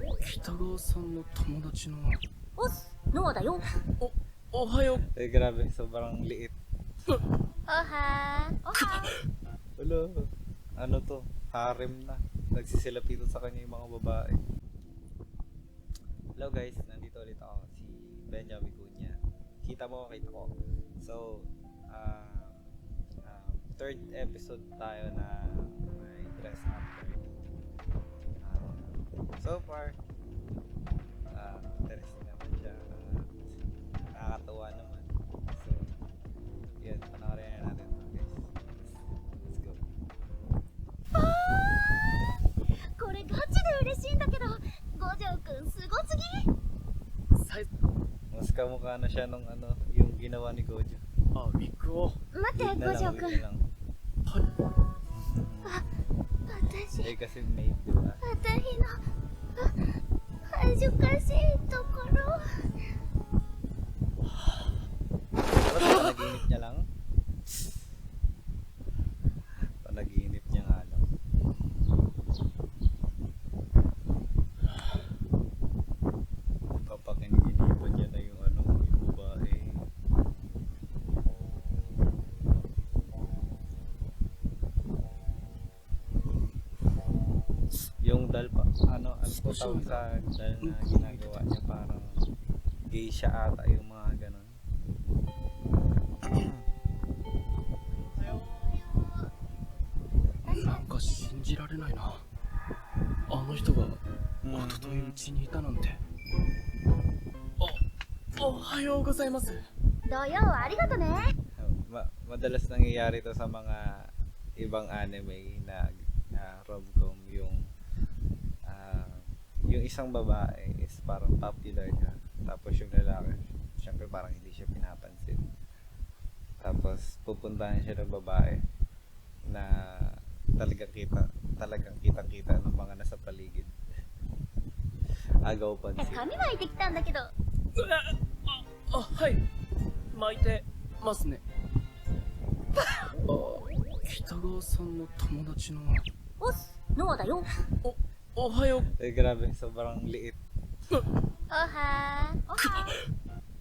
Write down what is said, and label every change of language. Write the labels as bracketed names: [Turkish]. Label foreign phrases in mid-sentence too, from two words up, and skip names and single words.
[Japanese] 北川さんの友達の。おす、ノアだよ。おはよう。 [Filipino] Grabe, sobrang liit. [Japanese] おはー。おはー。 [Filipino] Wala. Ano to? Harem na. Nagsisilapito sa kanya yung mga babae. [English] Hello guys, [Filipino] nandito ulit ako. Si Benjamin Cunha. Kita mo, kita ko. So, [English] third episode [Filipino] tayo na may [English] dress up party. [Filipino] So far, interesting naman siya. Nakakatawa naman. So, yun, panoorin na natin ito guys. [English] Let's go. [Japanese] これガチで嬉しいんだけど、五条くんすごすぎ。 [Filipino] Mas kamukha na siya nung ano, yung ginawa ni Gojo. [Japanese] あ、ウィッグを。待って、 [Filipino] Wait na [Japanese] 五 [Filipino] lang, [Japanese] 条 [Filipino] wait [Japanese] くん。 [Filipino] na lang. [Japanese] 私、 [Filipino] Eh kasi maid, di ba? [Japanese] 私の恥ずかしいところ。 [Filipino] Tapos panaginip niya lang? Panaginip niya nga lang. Papakinginipan niya na yung ano, yung babae. Yung dal pa, ano po tawag sa dal na ginagawa niya, parang geisha ata yung mga ganon. [Japanese] なんか信じられないな。あの人が一昨日うちにいたなんて。おはようございます。土曜ありがとね。 [Filipino] Madalas nangyayari to sa mga ibang anime na rom-com, yung isang babae is parang popular siya, tapos yung lalaki syempre parang hindi siya pinapansin, tapos pupuntahan siya ng babae na talagang kitang-kita ng mga nasa paligid. Agaw pansin. [Japanese] 髪巻いてきたんだけど。はい。巻いてますね。北川さんの友達の。おす、ノアだよ。おはよう。 [Filipino] Eh grabe, sobrang liit. [Japanese] おはー。おはー。